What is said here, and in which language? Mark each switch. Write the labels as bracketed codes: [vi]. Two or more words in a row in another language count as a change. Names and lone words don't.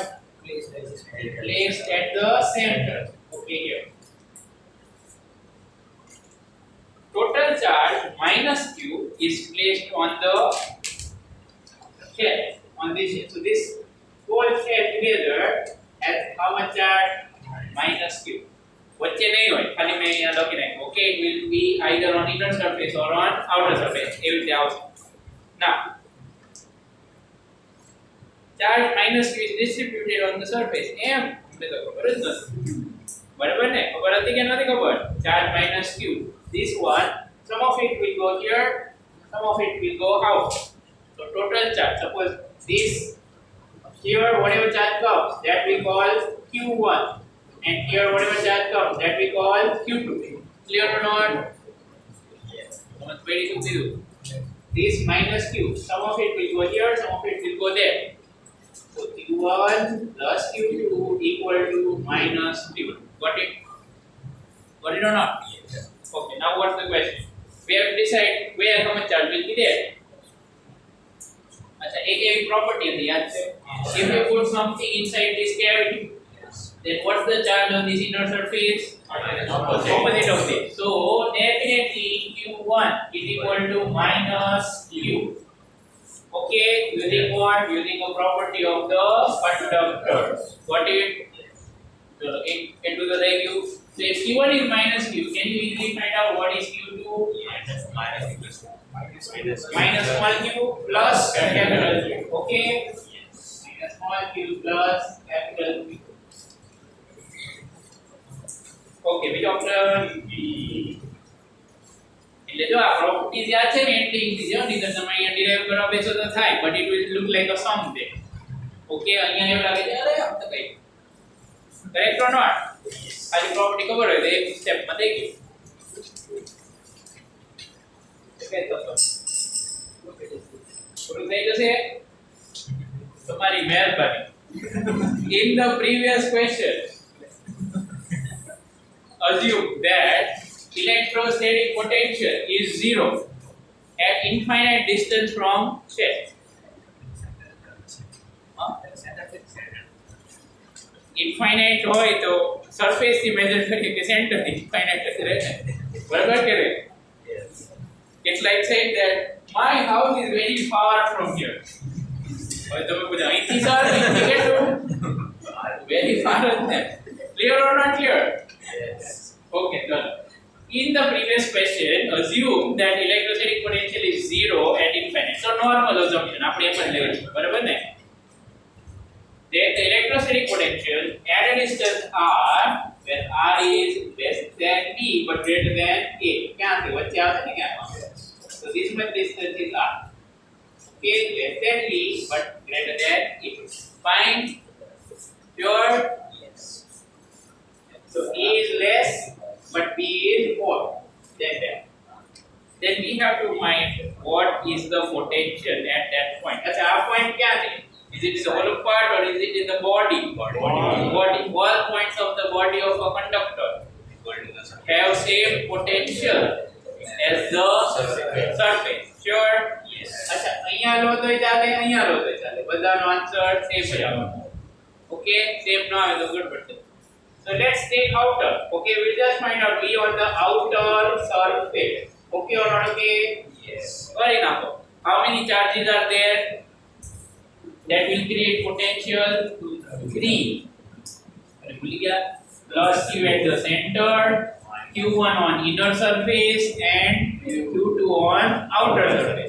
[en] Placed at the center. Okay, here. Total charge minus Q is placed on the shell. On this shell. So this whole shell together has how much charge? Minus Q. [gu] વચ્ચે નહીં હોય ખાલી મેં અહીંયા લખી નાખ્યું. [en] Okay, it will be either on inner surface or on outer surface. [gu] એવી રીતે આવશે. [en] Now, charge minus Q is distributed on the surface. [gu] એમ મને તો ખબર જ નથી. બરાબર ને? ખબર હતી કે નથી ખબર? [en] Charge minus Q. This one, some of it will go here, some of it will go out. So total charge. Suppose this here, whatever charge comes, that we call Q1. and here whatever charge comes that we call Q2. Clear or not? Very simple. This minus Q, some of it will go here, some of it will go there. So Q1 plus Q2 equal to minus Q2. Got it? Got it or not? Okay, now what's the question? We have to decide where how much charge will be there. [hi] अच्छा एक एक property है याद से. [en] If you put something inside this cavity, then what's the charge on this inner surface? Opposite of this. So definitely Q1 is equal to minus Q. Okay, using what? Using a property of the conductor. Got it? So into the value. So if Q1 is minus Q, can you easily find out what is Q2? Minus small q plus capital Q. Okay? Minus small q plus capital Q. Okay, which option? [gu] એટલે જો આ પ્રોપર્ટીઝ યાદ છે ને એટલી ઇઝી છે નહીં તમે અહીંયા ડિરાઈવ કરવા બેસો તો થાય [en] but it will look like a sum [gu] there. ઓકે અહીંયા એવું લાગે છે અરે આમ તો કઈ [en] correct or not? [gu] ખાલી પ્રોપર્ટી ખબર હોય તો એક સ્ટેપ માં થઈ ગયું. ઓકે તો પૂરું થઈ જશે તમારી મહેરબાની. [en] In the previous question assume that electrostatic potential is zero at infinite distance from shell. [gu] Infinite હોય તો સરફેસ થી મેજર કરીએ કે સેન્ટર થી infinite જ રહે ને બરાબર કે રે? [en] It's like saying that my house is very far from here. [gu] હવે તમે પૂછો અહીંથી સર અહીંથી કેટલું? [en] Very far [gu] જ ને. [en] Clear or not clear? Yes. Okay, done. In the previous question, assume that electrostatic potential is zero at infinite. So normal assumption. [gu] આપણે એ પણ લેવું છે, બરાબર ને? [en] Then the electrostatic potential at a distance r, where r is less than b but greater than a. [gu] ક્યાં છે? વચ્ચે આવશે ને ક્યાં? [en] So this much distance is r. Okay, less than b but greater than a. Find pure. So a is less but b is more than that. Then we have to find what is the potential at that point. [hi] अच्छा આ point क्या है? [en] Is it in the hollow part or is it in the body? Body. All points of the body of a conductor have same potential as the surface. Sure? Yes. [gu] अच्छा અહીંયા લો તો ચાલે અહીંયા લો તો ચાલે બધાનો આન્સર સેમ જ આવવાનો. Okay, same ના આવે તો ગડબડ છે. [en] So let's take outer. Okay, we'll just find out V on the outer surface. Okay or not okay? Yes. Very enough. How many charges are there that will create potential? 3. Plus Q at the center, Q1 on inner surface and Q2 on outer surface.